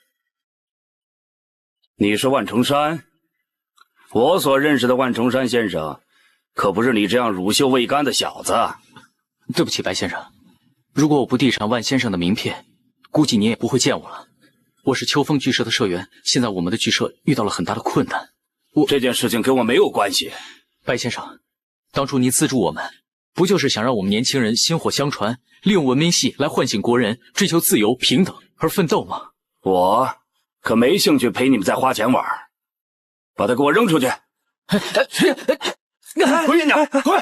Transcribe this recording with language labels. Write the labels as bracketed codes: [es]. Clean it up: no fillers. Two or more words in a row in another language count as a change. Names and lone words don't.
[zh] 你是万重山？我所認識的萬重山先生，可不是你這樣乳臭未乾的小子。對不起，白先生，如果我不遞上萬先生的名片，估計你也不會見我了。我是秋風劇社的社員，現在我們的劇社遇到了很大的困難。這件事情跟我沒有關係。白先生，當初您資助我們，不就是想讓我們年輕人薪火相傳，利用文明戲來喚醒國人，追求自由、平等而奮鬥嗎？我可沒興趣陪你們再花錢玩。把他給我扔出去！回院長，回！